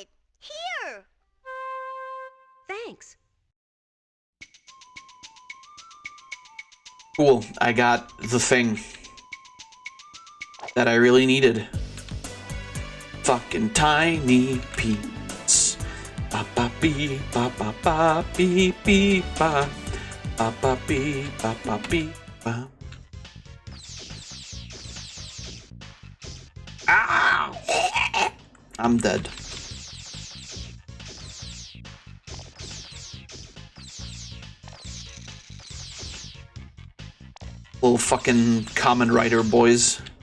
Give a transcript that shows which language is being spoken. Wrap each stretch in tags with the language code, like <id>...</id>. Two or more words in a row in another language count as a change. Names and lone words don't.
<en>Here. Thanks. Cool, I got the thing that I really needed. Fucking tiny peas. Ba ba bee ba ba ba bee bee ba ba ba bee ba ba bee ba. Ah! I'm dead. Little fucking Kamen Rider boys.</en>